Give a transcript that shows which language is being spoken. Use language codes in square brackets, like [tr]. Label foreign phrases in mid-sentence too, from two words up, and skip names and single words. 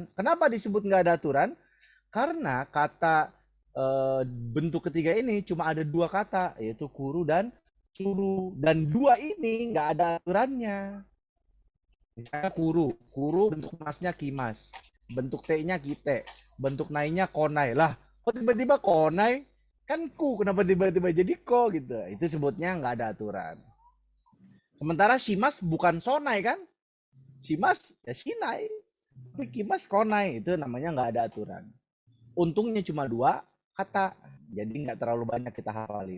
[id] Kenapa disebut nggak ada aturan? Karena kata bentuk ketiga ini cuma ada 2 kata, yaitu kuru dan suru. Dan 2 ini nggak ada aturannya. Misalnya kuru bentuk masnya kimas, bentuk T-nya kite, bentuk nai-nya konai. Lah, kok tiba-tiba konai? Kan ku, kenapa tiba-tiba jadi ko gitu. Itu sebutnya nggak ada aturan. Sementara shimas bukan sonai kan? Shimas ya shinai. Tapi [ja] きます こない, [id] itu namanya nggak ada aturan. Untungnya cuma 2 kata, jadi nggak terlalu banyak kita hafalin.